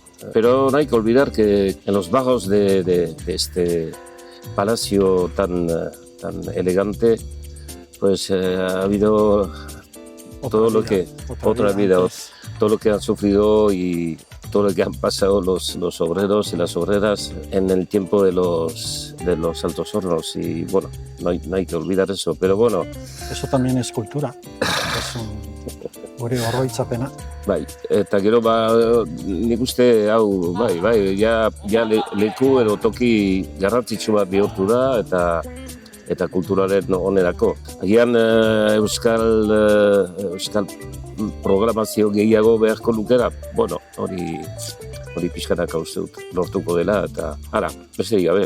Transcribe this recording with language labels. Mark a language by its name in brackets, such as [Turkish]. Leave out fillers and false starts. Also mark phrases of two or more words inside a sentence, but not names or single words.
[Spanish] Pero no hay que olvidar que en los bajos de este palacio tan elegante, pues ha habido todo lo que han sufrido y todo lo que han pasado los obreros y las obreras en el tiempo de los altos hornos. Y bueno, no hay que olvidar eso, pero bueno. Eso también es cultura. [Basque] Gure oroitzapena. Bai, eta gero nik uste hau, ja leku edo toki garrantzitsu bat bihurtu da eta kulturaren onerako. Agian euskal programazio gehiago beharko lukera, bueno, hori pixkanaka uste dut lortuko dela eta ara, besterik gabe.